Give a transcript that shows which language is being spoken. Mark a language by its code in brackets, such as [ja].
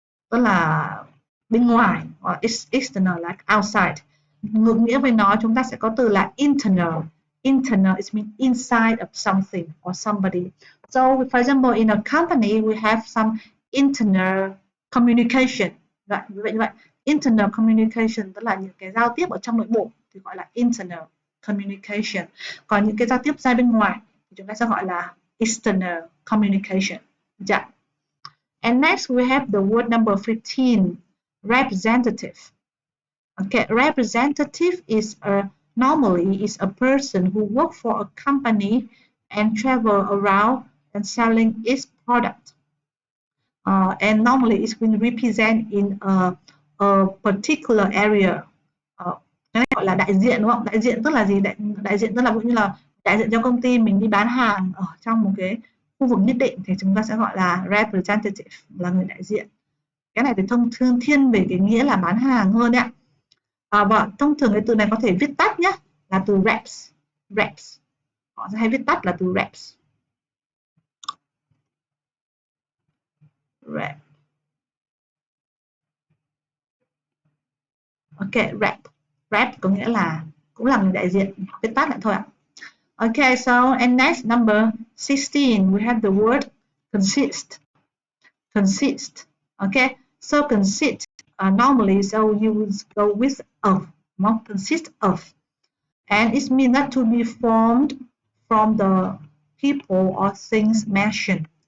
[vi] Tức là bên ngoài, [en] or external like outside. [vi] Ngược nghĩa với nó chúng ta sẽ có từ là internal. [en] Internal is mean inside of something or somebody. So for example, in a company we have some internal communication. [vi] Như vậy. Internal communication tức là những cái giao tiếp ở trong nội bộ thì gọi là internal communication. Còn những cái giao tiếp ra bên ngoài thì chúng ta sẽ gọi là external communication. [en] Yeah. And next we have the word number 15, representative. Okay, representative is normally a person who works for a company and travel around and selling its product. And normally it's been represent in a particular area. [vi] Cái này gọi là đại diện đúng không? Đại diện tức là gì? Đại diện tức là cũng như là đại diện cho công ty mình đi bán hàng ở trong một cái khu vực nhất định thì chúng ta sẽ gọi là representative, là người đại diện. Cái này thì thông thường thiên về cái nghĩa là bán hàng hơn ạ. Và thông thường cái từ này có thể viết tắt nhé, là từ reps. Reps. Họ sẽ hay viết tắt là từ reps. Rep. Ok, rep. Rep có nghĩa là cũng là người đại diện, viết tắt lại thôi ạ. [en] Okay, so and next number 16 we have the word consist. Consist. Okay, so consist normally so you would go with of, not consist of, and it means that to be formed from the people or things mentioned.